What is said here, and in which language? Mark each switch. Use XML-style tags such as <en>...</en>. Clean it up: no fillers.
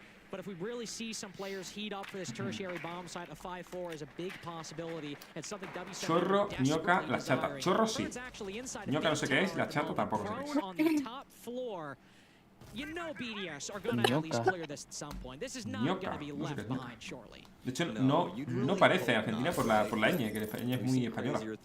<en>But if we really see some players heat up for this tertiary bomb site, a 5-4 is a big possibility. It's something W7</en> <es>Chorro, ñoca, la chata. Chorro sí. Ñoca no sé qué es, la chata tampoco sé qué es.</es> <en>You know BDS are gonna at least clear this at some point. This is not gonna be left behind shortly.</en> <es>De hecho, no parece Argentina por la ñ, que la ñ es muy española.</es>